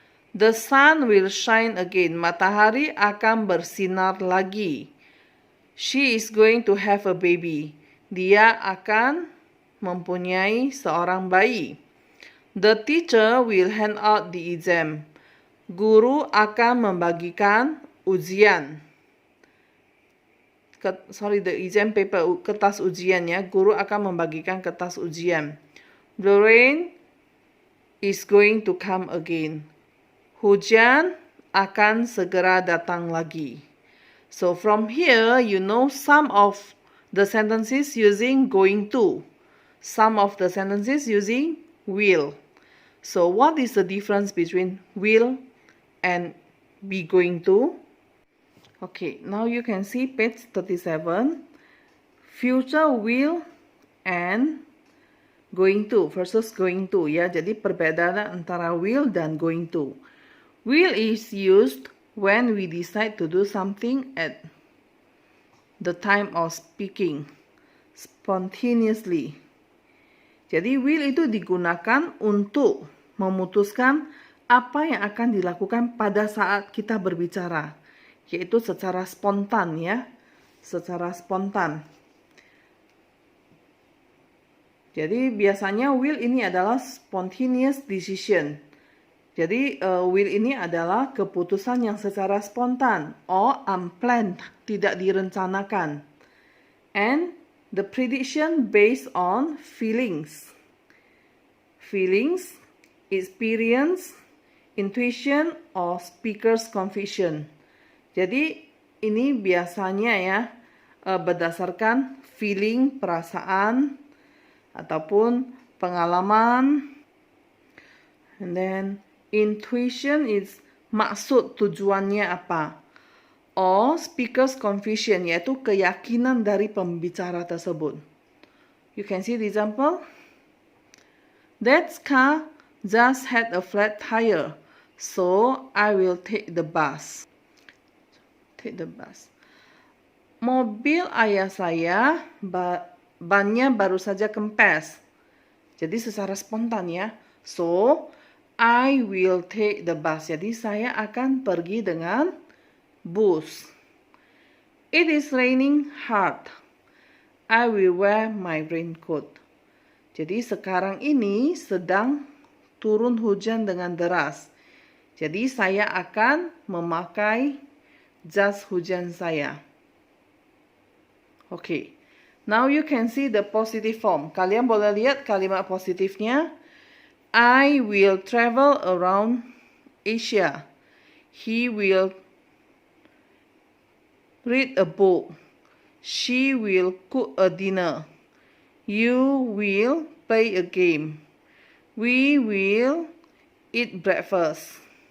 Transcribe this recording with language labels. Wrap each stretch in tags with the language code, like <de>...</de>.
<en>The sun will shine again.</en> <id>Matahari akan bersinar lagi.</id> <en>She is going to have a baby.</en> <id>Dia akan mempunyai seorang bayi.</id> <en>The teacher will hand out the exam.</en> <id>Guru akan membagikan ujian.</id> <en>the exam paper,</en> <id>kertas ujiannya, guru akan membagikan kertas ujian.</id> <en>The rain is going to come again.</en> <id>Hujan akan segera datang lagi.</id> <en>So from here, you know some of the sentences using going to. Some of the sentences using will. So what is the difference between will and be going to? Okay, now you can see page 37. Future will and going to versus going to ya.</en> <id>Jadi perbedaan antara will dan going to.</id> <en>Will is used when we decide to do something at the time of speaking spontaneously.</en> <id>Jadi will itu digunakan untuk memutuskan apa yang akan dilakukan pada saat kita berbicara, yaitu secara spontan ya, secara spontan. Jadi biasanya will ini adalah</id> <en>spontaneous decision.</en> <id>Jadi will ini adalah keputusan yang secara spontan or unplanned, tidak direncanakan.</id> <en>And the prediction based on feelings. Feelings, experience, intuition, or speaker's conviction.</en> <id>Jadi ini biasanya ya berdasarkan feeling, perasaan, ataupun pengalaman.</id> <en>And then intuition is</en> <id>maksud tujuannya apa.</id> <en>Or speaker's conviction,</en> <id>yaitu keyakinan dari pembicara tersebut.</id> <en>You can see the example. That car just had a flat tire, so I will take the bus. Take the bus.</en> <id>Mobil ayah saya bannya baru saja kempes. Jadi secara spontan ya.</id> <en>So, I will take the bus.</en> <id>Jadi saya akan pergi dengan bus.</id> <en>It is raining hard. I will wear my raincoat.</en> <id>Jadi sekarang ini sedang turun hujan dengan deras. Jadi saya akan memakai jas hujan saya.</id> <en>Okay. Now you can see the positive form.</en> <id>Kalian boleh lihat kalimat positifnya.</id> <en>I will travel around Asia. He will read a book. She will cook a dinner. You will play a game. We will eat breakfast.</en>